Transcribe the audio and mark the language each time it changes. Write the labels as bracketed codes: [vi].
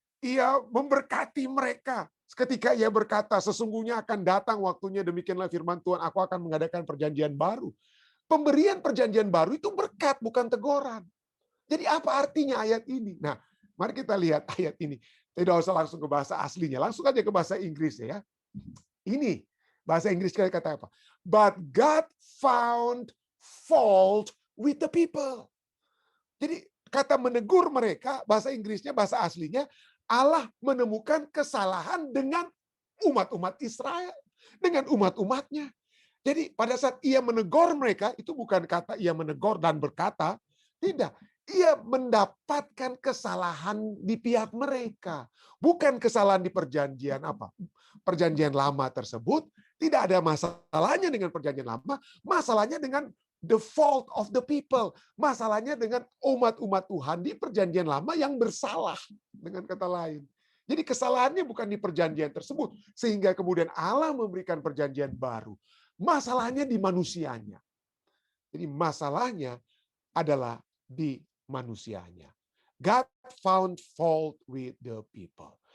[id] Ia memberkati mereka. Ketika ia berkata, sesungguhnya akan datang waktunya, demikianlah firman Tuhan, aku akan mengadakan perjanjian baru. Pemberian perjanjian baru itu berkat, bukan teguran. Jadi apa artinya ayat ini? Nah, mari kita lihat ayat ini. Tidak usah langsung ke bahasa aslinya, langsung aja ke bahasa Inggris ya. Ini, bahasa Inggris kata apa? [en] But God found fault with the people. [id] Jadi kata menegur mereka, bahasa Inggrisnya, bahasa aslinya, Allah menemukan kesalahan dengan umat-umat Israel, dengan umat-umatnya. Jadi pada saat ia menegur mereka, itu bukan kata ia menegur dan berkata, tidak. Ia mendapatkan kesalahan di pihak mereka. Bukan kesalahan di perjanjian apa? Perjanjian lama tersebut, tidak ada masalahnya dengan perjanjian lama, masalahnya dengan [en] the fault of the people. [id] Masalahnya dengan umat-umat Tuhan di perjanjian lama yang bersalah, dengan kata lain. Jadi kesalahannya bukan di perjanjian tersebut, sehingga kemudian Allah memberikan perjanjian baru. Masalahnya di manusianya. Jadi masalahnya adalah di manusianya. [en] God found fault with the people.